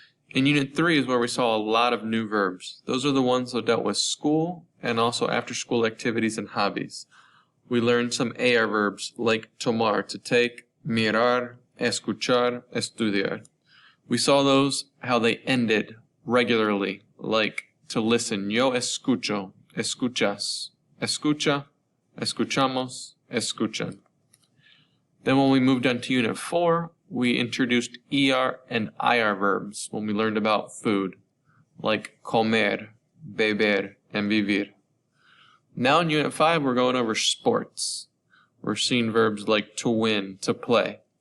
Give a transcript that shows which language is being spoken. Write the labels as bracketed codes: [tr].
[en] In Unit 3 is where we saw a lot of new verbs. Those are the ones that dealt with school and also after-school activities and hobbies. We learned some AR verbs like tomar, to take, mirar, escuchar, estudiar. We saw those, how they ended regularly, like to listen. [es] Yo escucho, escuchas, escucha, escuchamos, escuchan. [en] Then when we moved on to Unit 4, we introduced ER and IR verbs when we learned about food, like comer, beber, and vivir. Now in Unit 5, we're going over sports. We're seeing verbs like to win, to play.